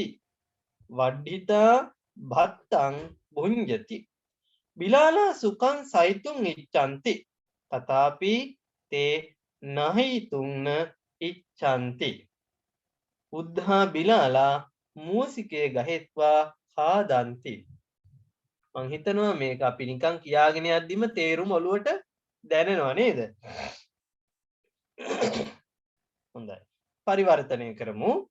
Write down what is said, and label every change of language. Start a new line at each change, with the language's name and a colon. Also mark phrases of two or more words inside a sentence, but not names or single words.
Pali: වඩ්ඩිතා භත්තං භුඤ්ජති. බිලාලා සුකං සයිතුන් ඉච්ඡanti. තථාපි තේ නහිතුන්න ඉච්ඡanti. උද්ධා බිලාලා මූසිකේ ගහෙත්වා කාදන්ති.
Sinhala: මං හිතනවා මේක අපි නිකන් කියාගෙන යද්දිම තේරුම ඔලුවට දැනෙනවා නේද? හොඳයි. පරිවර්තනය කරමු.